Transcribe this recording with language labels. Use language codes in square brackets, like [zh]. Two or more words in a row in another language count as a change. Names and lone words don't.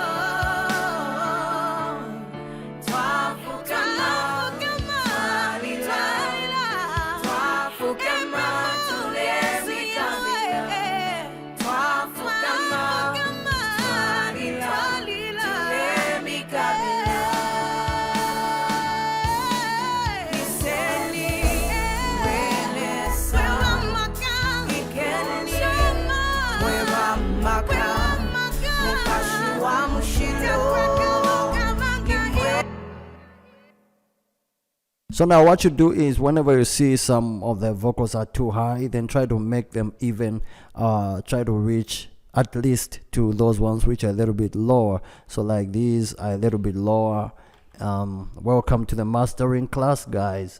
[bem] twafukama twalila twafukama tule mikabila, twafukama twalila tule mikabila. Iseni welesa ikeni mwebambaka mupashi wa mushilo. [en] So now what you do is whenever you see some of the vocals are too high, then try to make them even, try to reach at least to those ones which are a little bit lower. So like these are a little bit lower. Welcome to the mastering class, guys.